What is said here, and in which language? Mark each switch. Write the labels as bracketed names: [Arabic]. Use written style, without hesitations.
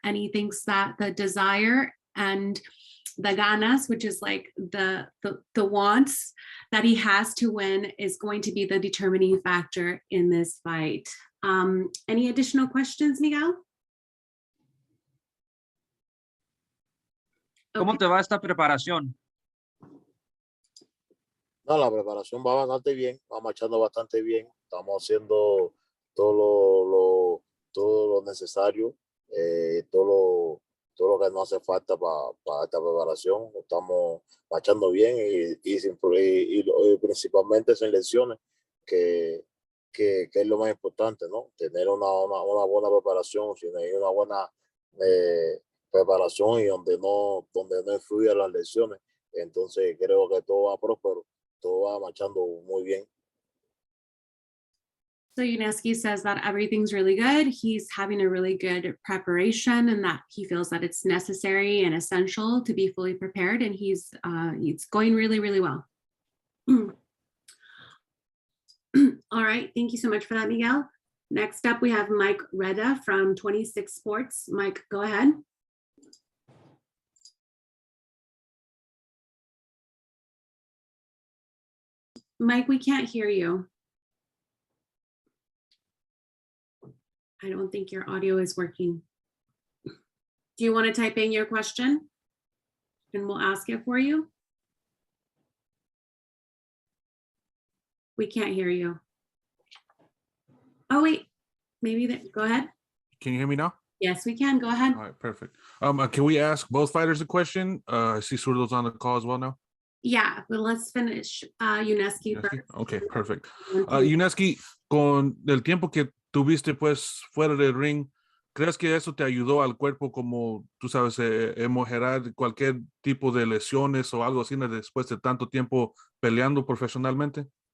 [English] And he thinks that the desire and the ganas, which is like the wants that he has to win, is going to be the determining factor in this fight. Any additional questions, Miguel? [Spanish] ¿Cómo te va esta preparación? No, la preparación va bastante bien, va marchando bastante bien. Estamos haciendo todo lo necesario, todo lo que nos hace falta para esta preparación. Estamos marchando bien y principalmente en lesiones, que es lo más importante, ¿no? Tener una buena preparación, tener una buena preparación y donde no influyan las lesiones. Entonces creo que todo va próspero, todo va marchando muy bien. [English] So Yunieski says that everything's really good. He's having a really good preparation and that he feels that it's necessary and essential to be fully prepared. And it's going really, really well. All right. Thank you so much for that, Miguel. Next up, we have Mike Reda from 26 Sports. Mike, go ahead. Mike, we can't hear you. I don't think your audio is working. Do you want to type in your question and we'll ask it for you? We can't hear you. Oh, wait, maybe that, go ahead. Can you hear me now? Yes, we can. Go ahead. All right, perfect. Can we ask both fighters a question? I see Zurdo's on the call as well now. Yeah, but let's finish Yunieski first. Okay, perfect. [Spanish] Yunieski, con el tiempo que tuviste pues fuera del ring, ¿crees que eso te ayudó al cuerpo, como tú sabes, mejorar cualquier tipo de lesiones o algo así después de tanto tiempo peleando profesionalmente?